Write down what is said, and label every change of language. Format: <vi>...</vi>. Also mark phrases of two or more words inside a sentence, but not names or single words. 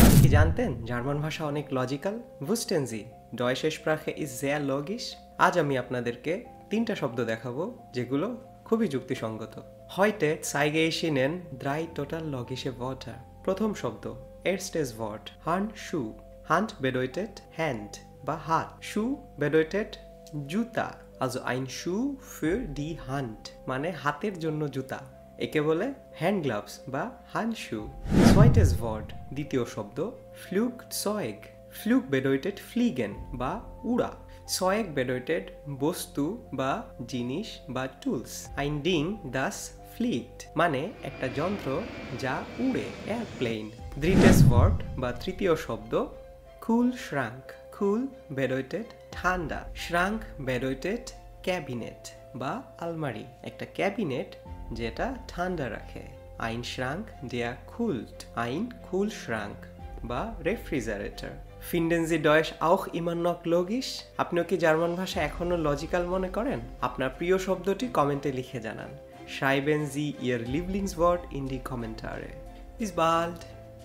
<bn>কি জানতেন জার্মান ভাষা অনেক লজিক্যাল?</bn> <de>Wussten Sie, Deutsche Sprache ist sehr logisch?</de> <bn>আজ আমি আপনাদেরকে 3টা শব্দ দেখাবো যেগুলো খুবই যুক্তিসঙ্গত।</bn> <de>Heute zeige ich Ihnen 3 total logische Wörter.</de> <bn>প্রথম শব্দ,</bn> <de>erstes Wort, Handschuh. Hand bedeutet Hand</de> <bn>বা হাত।</bn> <de>Schuh bedeutet জুতা, also ein Schuh für die Hand,</de> <bn>মানে হাতের জন্য জুতা। একে বলে</bn> <en>hand gloves</en> <bn>বা হ্যান্ডশু।</bn> <de>Zweites Wort,</de> <bn>দ্বিতীয় শব্দ,</bn> <de>Flugzeug. Flug bedeutet fliegen</de> <bn>বা উড়া।</bn> <de>Zeug bedeutet</de> <bn>বস্তু বা জিনিস বা টুলস।</bn> <de>Ein Ding, das fliegt,</de> <bn>মানে একটা যন্ত্র যা উড়ে, এয়ারপ্লেন।</bn> <de>Drittes Wort</de> <bn>বা তৃতীয় শব্দ,</bn> <de>Kühlschrank. Kühl bedeutet</de> <bn>ঠান্ডা।</bn> <de>Schrank bedeutet</de> <bn>ক্যাবিনেট বা আলমারি, একটা ক্যাবিনেট যেটা ঠান্ডা রাখে।</bn> <de>Ein Schrank, der kühlt. Ein Kühlschrank</de> <bn>বা রেফ্রিজারেটর।</bn> <de>Finden Sie Deutsch auch immer noch logisch?</de> <bn>আপনিও কি জার্মান ভাষা এখনো লজিক্যাল মনে করেন? আপনার প্রিয় শব্দটি কমেন্টে লিখে জানান।</bn> <de>Schreiben Sie Ihr Lieblingswort in die Kommentare. Bis bald!</de>